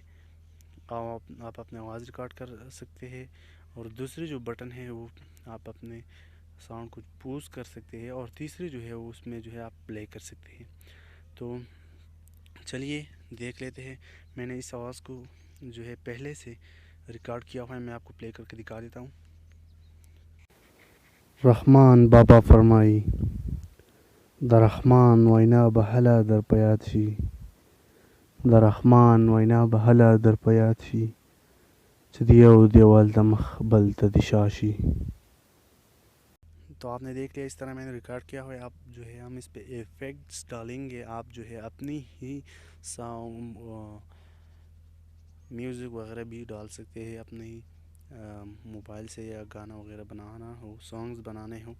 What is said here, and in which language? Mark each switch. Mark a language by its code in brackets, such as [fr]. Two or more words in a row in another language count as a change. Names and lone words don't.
[ur] آپ اپنے آواز ریکارڈ کر سکتے ہیں، اور دوسری جو بٹن ہے وہ آپ اپنے ساؤنڈ کو پوز کر سکتے ہیں، اور تیسری جو ہے وہ اس میں جو ہے آپ پلے کر سکتے ہیں۔ تو چلیے دیکھ لیتے ہیں۔ میں نے اس آواز کو جو ہے پہلے سے ریکارڈ کیا ہوا ہے، میں آپ کو پلے کر کے دکھا دیتا ہوں۔ [ps] رحمان بابا فرمائی در رحمان وینا بحلا در پیاتشی، در رحمان وینا بحلا در پیاتشی، چدیو دیوال دمخ بل تدشاشی۔ [ur] تو آپ نے دیکھ لیا، اس طرح میں نے ریکارڈ کیا ہوا ہے۔ آپ جو ہے ہم اس پہ ایفیکٹس ڈالیں گے، آپ جو ہے اپنی ہی [en] sound music [ur] وغیرہ بھی ڈال سکتے ہیں اپنے ہی موبائل سے، یا گانا وغیرہ بنانا ہو، سانگز بنانے ہوں۔